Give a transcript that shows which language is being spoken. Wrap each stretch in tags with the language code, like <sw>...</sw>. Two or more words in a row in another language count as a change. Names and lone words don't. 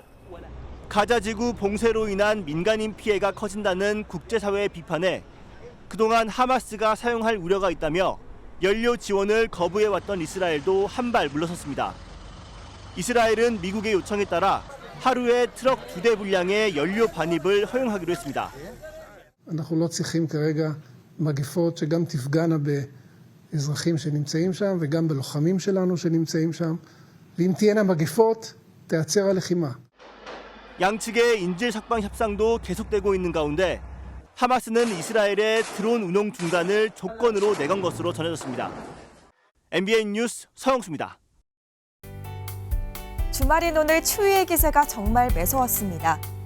<ko>가자지구 봉쇄로 인한 민간인 피해가 커진다는 국제사회의 비판에 그동안 하마스가 사용할 우려가 있다며 연료 지원을 거부해왔던 이스라엘도 한 발 물러섰습니다. 이스라엘은 미국의 요청에 따라 하루에 트럭 2대 분량의 연료 반입을 허용하기로 했습니다.</ko> <he>אנחנו לא צריכים כרגע מגפות שגם תפגענה באזרחים שנמצאים שם וגם בלוחמים שלנו שנמצאים שם. ואם תהיינה מגפות, תיעצר הלחימה.</he> <ko>양측의 인질 석방 협상도 계속되고 있는 가운데 하마스는 이스라엘의 드론 운용 중단을 조건으로 내건 것으로 전해졌습니다. MBN 뉴스 서영수입니다. 주말인 오늘 추위의 기세가 정말 매서웠습니다.</ko>